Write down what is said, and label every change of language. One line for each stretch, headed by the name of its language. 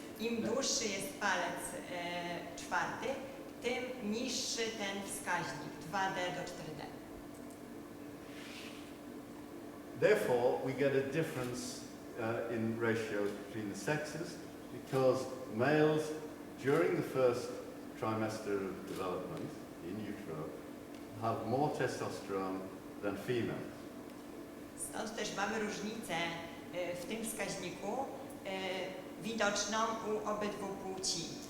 Polish: Im dłuższy jest palec czwarty, tym niższy ten wskaźnik 2D do 4D.
English: Therefore, we get a difference in ratios between the sexes because males, during the first trimester of development in utero, have more testosterone than females.
Polish: Stąd też mamy różnicę w tym wskaźniku widoczną u obydwu płci.